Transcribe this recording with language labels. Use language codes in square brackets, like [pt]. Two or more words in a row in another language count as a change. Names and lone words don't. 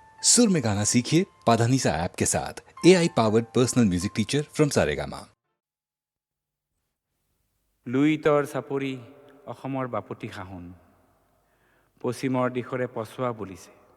[hi] सुर में गाना सीखिए पाधानीसा ऐप के साथ। [en] AI powered personal music teacher from [hi] सारेगामा। [as] লুইতৰ চাপৰি অসমৰ বাপতি সাহোন পশ্চিমৰ দিশৰে পছোৱা বুলিছে।